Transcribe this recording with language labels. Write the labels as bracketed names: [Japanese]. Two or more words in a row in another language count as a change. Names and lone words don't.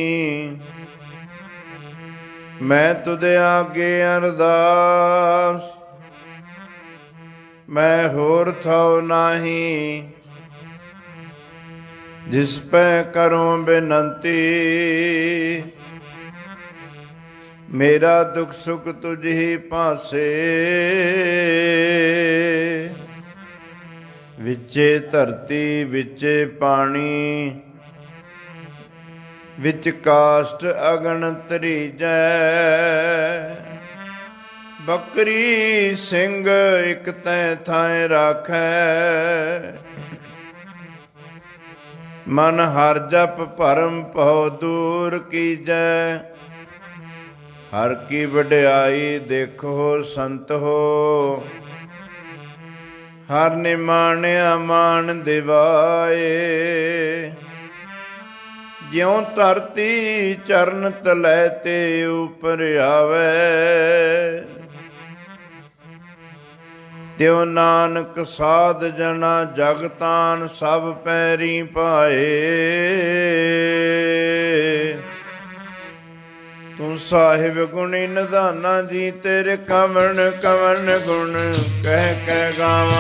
[Punjabi] ਮੈਂ ਤੁਧ ਆਗੇ ਅਰਦਾਸ, ਮੈਂ ਹੋਰ ਥਾਉ ਨਾਹੀ। ਜਿਸ ਪੈ ਕਰੋ ਬੇਨੰਤੀ, ਮੇਰਾ ਦੁਖ ਸੁਖ ਤੁਝ ਹੀ ਪਾਸੇ, ਵਿਚੇ ਧਰਤੀ ਵਿਚੇ ਪਾਨੀ, ਵਿਚ ਕਾਸ਼ਟ ਅਗਨ ਤਰੀਜੈ। ਬਕਰੀ ਸਿੰਘ ਇਕ ਤੈਂ ਥਾਏ ਰਾਖੈ, ਮਨ ਹਰ ਜਪ ਭਰਮ ਭੌ ਦੂਰ ਕੀਜੈ। ਹਰ ਕੀ ਵਡ੍ਯਾਈ ਦੇਖੋ ਸੰਤ ਹੋ, ਹਰ ਨਿਮਾਣਿਆ ਮਾਨ ਦਿਵਾਏ। ਜ੍ਯੋਂ ਧਰਤੀ ਚਰਣ ਤਲੈ ਤੇ ਊਪਰ ਆਵੇ, ਤ੍ਯੋਂ ਨਾਨਕ ਸਾਧ ਜਨਾ ਜਗਤਾਨ ਸਬ ਪੈਰੀ ਪਾਏ। ਤੂ ਸਾਹਿਬ ਗੁਣੀ ਨਿਧਾਨਾ ਜੀ, ਤੇਰੇ ਕਵਨ ਕਵਨ ਗੁਣ ਕਹ ਕਹ ਗਾਵਾਂ।